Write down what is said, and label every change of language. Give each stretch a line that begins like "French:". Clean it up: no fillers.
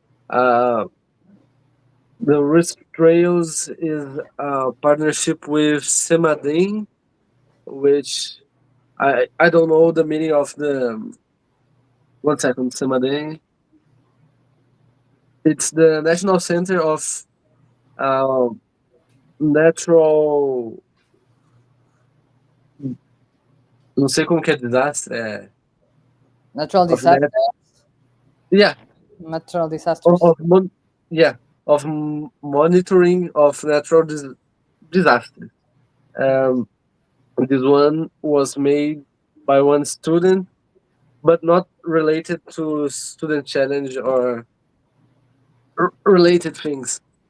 English: The Risk Trails is a partnership with Semadem, which I don't know the meaning of the. One second, Semade. It's the National Center of uh, Natural.
Portuguese: Não sei como que é desastre.
English: Natural Of disaster. Yeah, Natural disasters. yeah, of monitoring of natural disasters. Um, this one was made by one student, but not related to student challenge or related things.